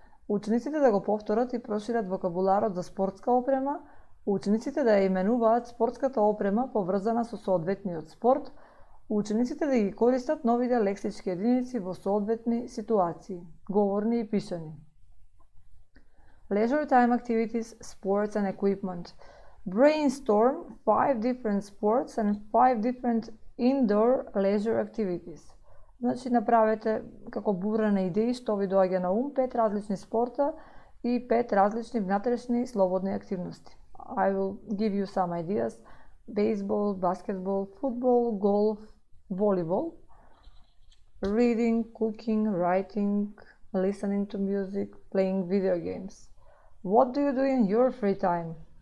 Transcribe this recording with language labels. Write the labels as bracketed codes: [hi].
[mk] Учениците да го повторат и прошират вокабуларот за спортска опрема, учениците да ја именуваат спортската опрема поврзана со соодветниот спорт, учениците да ги користат новите лексички единици во соодветни ситуации, говорни и пишани. [en] Leisure time activities, sports and equipment. Brainstorm 5 different sports and 5 different indoor leisure activities. [mk] Значи, направете како бура на идеи што ви доаѓа на ум 5 различни спорта и 5 различни внатрешни слободни активности. [en] I will give you some ideas. Baseball, basketball, football, golf, volleyball, reading, cooking, writing, listening to music, playing video games. What do you do in your free time?